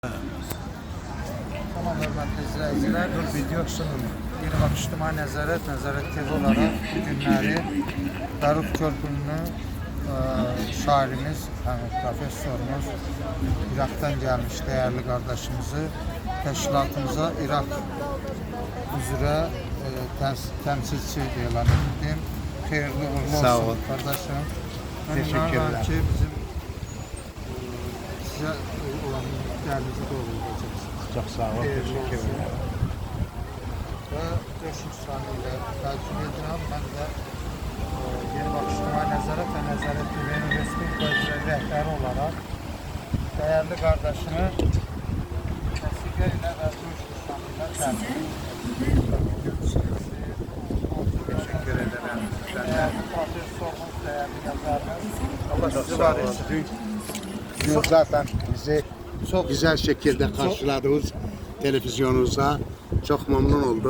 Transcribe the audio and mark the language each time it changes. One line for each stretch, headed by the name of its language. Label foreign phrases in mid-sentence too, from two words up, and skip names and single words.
Azerbaijani: Tamam hörmətli izləyicilər, bu video İrvan İctimai Nəzarət TV olaraq bu günləri Darut Körpünün şairimiz, professorumuz, İraqdan gəlmiş dəyərli qardaşımızı təşkilatımıza İraq üzrə təmsilçi elan etdim. Xeyirli uğurlu olsun qardaşım.
Turkish: Teşekkürler. Ki bizim size olan değerinizi doğrulayacaksınız. Çok sağ olun. Teşekkürler. Ve 500 saniyeyle takip ediyorum. Ben de Yeni Bakış İctimai Nəzarət ve Nəzarət TV'nin Respublika üzrə rəhbəri olarak değerli kardeşimi
Azerbaijani: vəsiqə ilə və
Turkish: 500 saniyeyle təbrik Teşekkür ederim. Değerli profesörümüz, değerli yazarımız. Allah sizi var etsin. Dün zaten bizi çok güzel şekilde karşıladınız televizyonunuza. Çok memnun olduk.